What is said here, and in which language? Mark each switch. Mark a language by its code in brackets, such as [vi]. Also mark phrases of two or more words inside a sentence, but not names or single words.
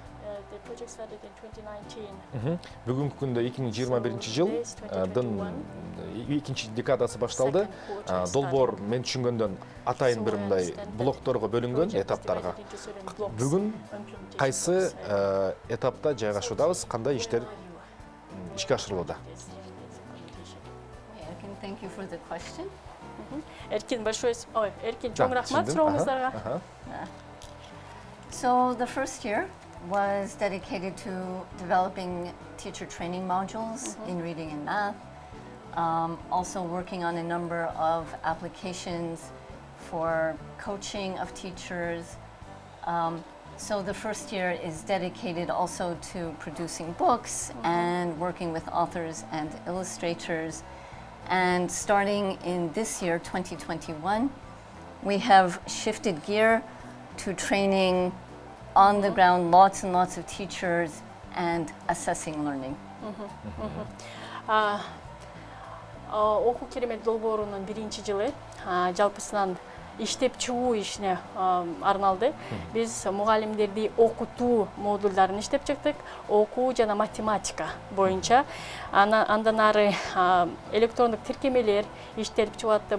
[ky] Бүгүнкү күндө 2021 жылдын экинчи декадасы башталды. Долбоор мен түшүнгөндөн атайын бир мындай блокторго бөлүнгөн, этаптарга. Бүгүн кайсы этапта жайгашуудабыз, кандай иштер ишке ашырылууда? [en] Thank you for the question. [ky] Эркин, большое Эркин, чоң рахмат сурооңуздарга. [en] So the first year was dedicated to developing teacher training modules in reading and math, also working on a number of applications for coaching of teachers. So the first year is dedicated also to producing books and working with authors and illustrators. And starting in this year, 2021, we have shifted gear to training on the ground lots and lots of teachers and assessing learning. [ky] Окуу керемет долбоорунун биринчи жылы жалпысынан иштеп чыгуу ишине арналды. Биз мугалимдерди окутуу модулдарын иштеп чыктык. Окуу жана математика боюнча. Андан ары электрондук тиркемелер иштелип чыгатты.